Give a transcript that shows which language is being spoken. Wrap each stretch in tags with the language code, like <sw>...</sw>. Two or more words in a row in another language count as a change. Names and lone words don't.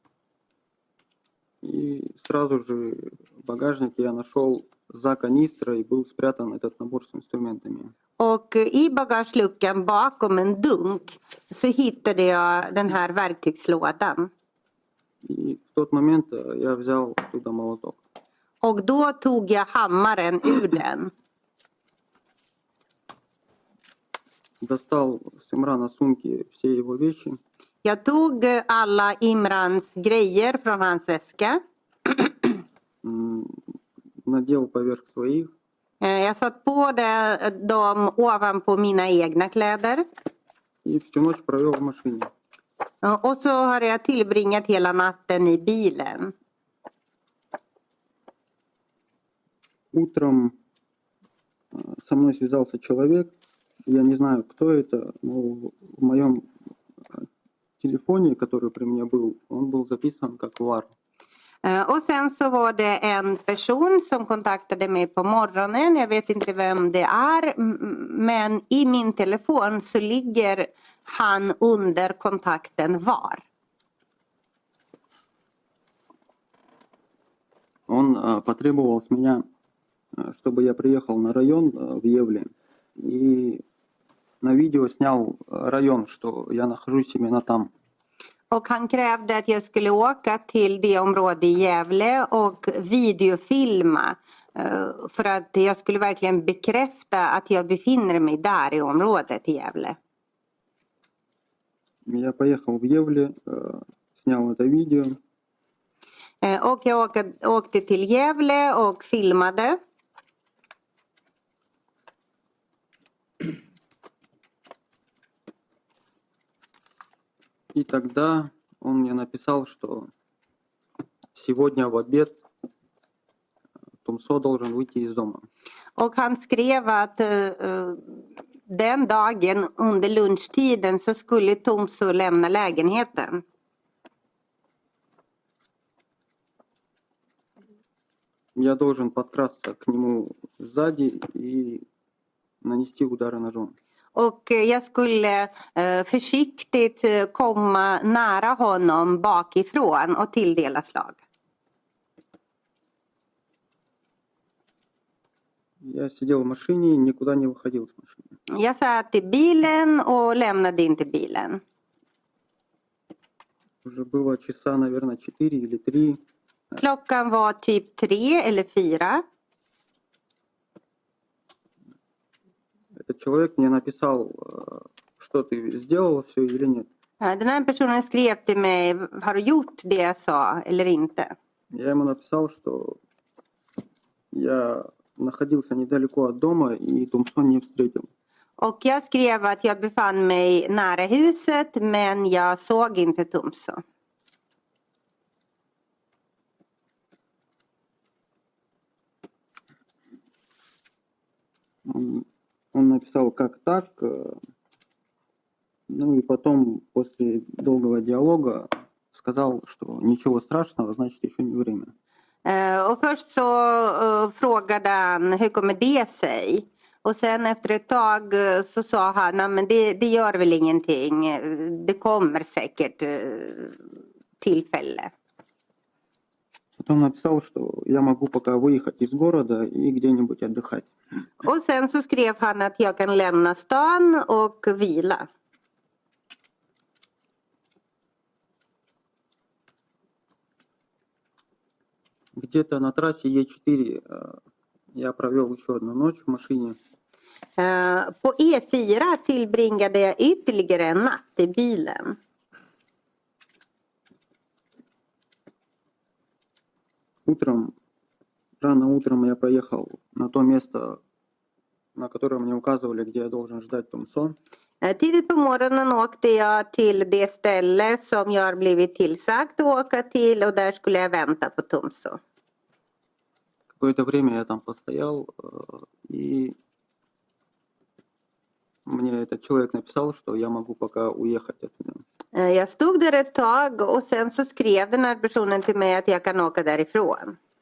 <ru>И сразу же в багажнике я нашел за канистрой был спрятан этот набор с инструментами.</ru> <sv>Och i bagageluckan bakom en dunk så hittade jag den här verktygslådan.</sv> <ru>И в тот момент я взял оттуда молоток.</ru> <sv>Och då tog jag hammaren ur den.</sv> <ru>Достал с Имрана сумки все его вещи.</ru> <sv>Jag tog alla Imrans grejer från hans väska.</sv> <ru>Надел поверх своих.</ru> <sv>Jag satt på dem ovanpå mina egna kläder.</sv> <ru>И всю ночь провел в машине.</ru> <sv>Och så har jag tillbringat hela natten i bilen.</sv> <ru>Утром со мной связался человек. Я не знаю, кто это, но в моем телефоне, который при мне был, он был записан как VAR.</ru> <sv>Och sen så var det en person som kontaktade mig på morgonen. Jag vet inte vem det är. Men i min telefon så ligger han under kontakten VAR.</sv> <ru>Он потребовал с меня, чтобы я приехал на район в Евле и на видео снял район, что я нахожусь именно там.</ru> <sv>Och han krävde att jag skulle åka till det område i Gävle och videofilma för att jag skulle verkligen bekräfta att jag befinner mig där i området i Gävle.</sv> <ru>Я поехал в Евле, снял это видео.</ru> <sv>Och jag åkte till Gävle och filmade.</sv> <ru>И тогда он мне написал, что сегодня в обед Тумсо должен выйти из дома.</ru> <sv>Och han skrev att den dagen under lunchtiden så skulle Tomso lämna lägenheten.</sv> <ru>Я должен подкрасться к нему сзади и нанести удары ножом.</ru> <sv>Och jag skulle försiktigt komma nära honom bakifrån och tilldela slag.</sv> <ru>Я сидел в машине, никуда не выходил с машины.</ru> <sv>Jag satt i bilen och lämnade inte bilen.</sv> <ru>Уже было часа, наверное, 4 или 3.</ru> <sv>Klockan var typ 3 eller 4.</sv> <ru>Этот человек мне написал, что ты сделала все или нет.</ru> <sv>Den här personen skrev till mig, har du gjort det jag sa eller inte?</sv> <ru>Я ему написал, что я находился недалеко от дома и Тумсо не встретил.</ru> <sv>Och jag skrev att jag befann mig nära huset men jag såg inte Tomso.</sv> <ru>Он написал, как так. Ну и потом, после долгого диалога, сказал, что ничего страшного, значит, еще не время.</ru> <sv>Och först så frågade han, hur kommer det sig? Och sen efter ett tag så sa han, nej men det gör väl ingenting. Det kommer säkert tillfälle.</sv> <ru>Потом написал, что я могу пока выехать из города и где-нибудь отдыхать.</ru> <sv>Och sen så skrev han att jag kan lämna stan och vila.</sv> <ru>Где-то на трассе Е4 я провел еще одну ночь в машине.</ru> <sv>På E4 tillbringade jag ytterligare en natt i bilen.</sv> <ru>Рано утром я поехал на то место, на которое мне указывали, где я должен ждать Тумсо.</ru> <sv>Tidigt på morgonen åkte jag till det ställe som jag har blivit tillsagt att åka till och där skulle jag vänta på Tumso.</sv> <ru>Какое-то время я там постоял, и мне этот человек написал, что я могу пока уехать оттуда.</ru> <sv>Jag stod där ett tag och sen så skrev den här personen till mig att jag kan åka därifrån.</sv>